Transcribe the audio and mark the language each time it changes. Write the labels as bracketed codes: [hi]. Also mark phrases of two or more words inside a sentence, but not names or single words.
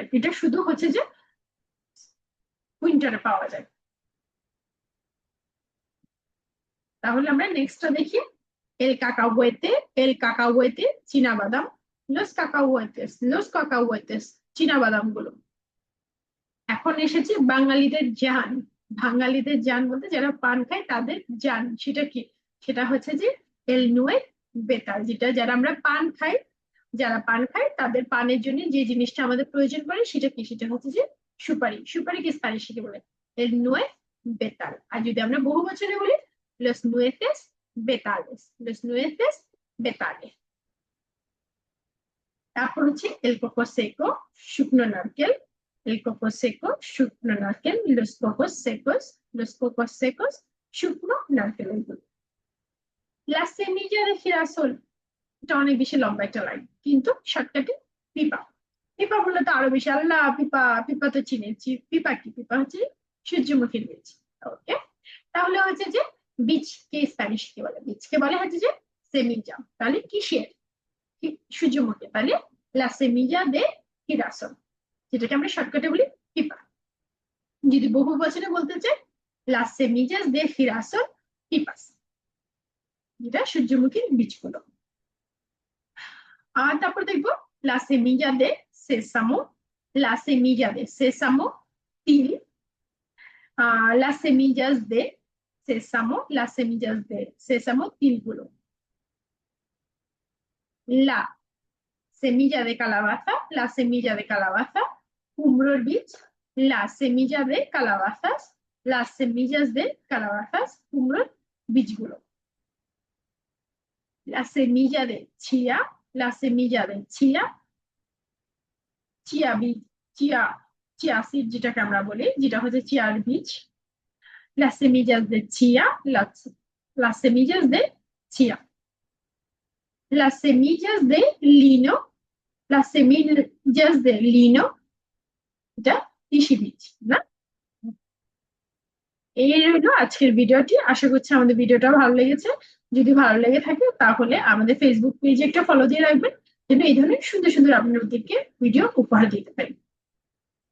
[bn] এটা শুধু হচ্ছে যে উইন্টারে পাওয়া যায়। তাহলে আমরা নেক্সটটা দেখি, [es] el cacahuete [bn] চীনা বাদাম, [es] los cacahuetes [bn] চীনা বাদাম গুলো। এখন এসেছে বাঙালিদের জান বলতে যারা পান খায় তাদের জান, সেটা কি? সেটা হচ্ছে যে [es] el nue betal, [bn] যেটা যারা পান খায় তাদের পানের জন্য যে জিনিসটা আমাদের প্রয়োজন পড়ে সেটা কি? সেটা হচ্ছে যে সুপারি কি স্প্যানিশে বলে? [es] el nue betal. [bn] আর যদি আমরা বহু বচনে বলি [es] los nueces betales। [bn] তারপর হচ্ছে [es] el coco seco [bn] শুকনো নারকেল, [es] los cocos secos [bn] শুকনো নারকেল। [es] la semilla de girasol, [bn] এটা অনেক বেশি লম্বা একটা লাইন, কিন্তু শর্টকাটে পিপা। পিপা বললে তো আরো বেশি, আল্লাহ পিপা, পিপা তো চিনেছি। পিপা কি? পিপা হচ্ছে সূর্যমুখীর বীজ। ওকে, তাহলে হচ্ছে যে বীজকে স্প্যানিশ কে বলে? বীজকে বলে হচ্ছে যে সেমিজা। তাহলে কিসের? সূর্যমুখী, তাহলে [es] la semilla de girasol, [bn] যেটাকে আমরা শর্টকাটে বলি পিপা। যদি বহু বচনে বলতে চাই, [es] las semillas de girasol pipas, [bn] যেটা সূর্যমুখীর বীজগুলো। [es] আর তারপর দেখবো la semilla de sésamo, la semilla de sésamo তিল, las semillas de sésamo তিলগুলো। la semilla de calabaza [bn] কুমড়োর বীজ, [es] la semilla de calabazas, las semillas de calabazas [bn] কুমড়োর বীজগুলো। [es] la semilla de chía, la semilla de chía, [bn] চিয়া বীজ, চিয়া [en] chia seed [bn] যেটাকে আমরা বলি, যেটা হচ্ছে চিয়ার বীজ। [es] las semillas de chía, las semillas de chía, las semillas de lino, las semillas de lino, [bn] এটা তিসি বীজ, না? এই রইলো আজকের ভিডিওটি। আশা করছি আমাদের ভিডিওটা ভালো লেগেছে। যদি ভালো লেগে থাকে তাহলে আমাদের ফেসবুক পেজে একটা ফলো দিয়ে রাখবেন, যেন এই ধরনের সুন্দর সুন্দর আপনাদেরকে ভিডিও উপহার দিতে পারি।